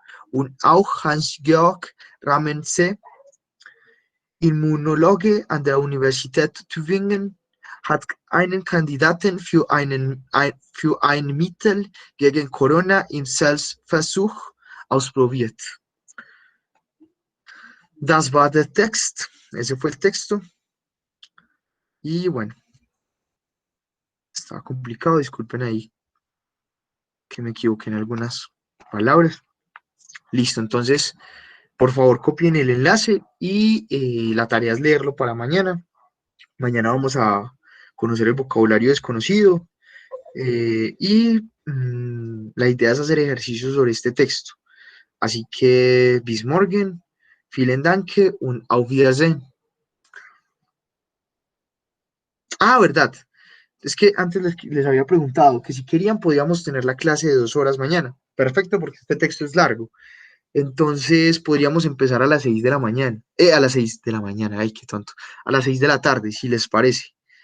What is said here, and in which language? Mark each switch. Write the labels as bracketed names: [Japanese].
[German] Und auch Hans-Georg Ramense, Immunologe an der Universität Tübingen, hat einen Kandidaten für ein Mittel gegen Corona im Selbstversuch ausprobiert. Das war der Text, [Spanish] ese fue el texto. Y bueno, estaba complicado, disculpen ahí que me equivoqué en algunas palabras. Listo, entonces, por favor, copien el enlace y la tarea es leerlo para mañana. Mañana vamos a conocer el vocabulario desconocido y la idea es hacer ejercicios sobre este texto. Así que, [German] bis morgen, vielen Dank und auf Wiedersehen. [Spanish] Ah, verdad. Es que antes les había preguntado que si querían podíamos tener la clase de 2 horas mañana. Perfecto, porque este texto es largo. Entonces podríamos empezar a las 6 de la mañana. A las 6 de la mañana, ay, qué tonto. A las 6 de la tarde, si les parece.